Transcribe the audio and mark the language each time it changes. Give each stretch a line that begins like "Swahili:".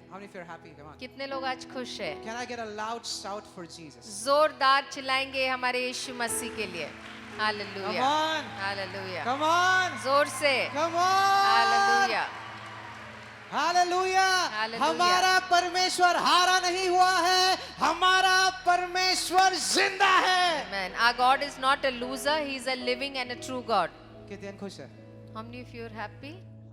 English: How many of you are happy? Come on.
Hindi: कितने लोग आज खुश है?
English: Can I get a loud shout for Jesus?
Hindi: जोरदार चिल्लाएंगे हमारे यीशु मसीह के लिए.
English: Come Hallelujah. on. Hallelujah. Come on.
Hindi: जोर से.
English: Come on. Hallelujah.
Hindi: Hallelujah.
English: Hallelujah.
Hindi: हमारा परमेश्वर हारा नहीं हुआ है, हमारा परमेश्वर जिंदा है।
English: Amen. Our God is not a loser, He is a living and a true God.
Hindi: कितने खुश है?
English: How many of you are happy?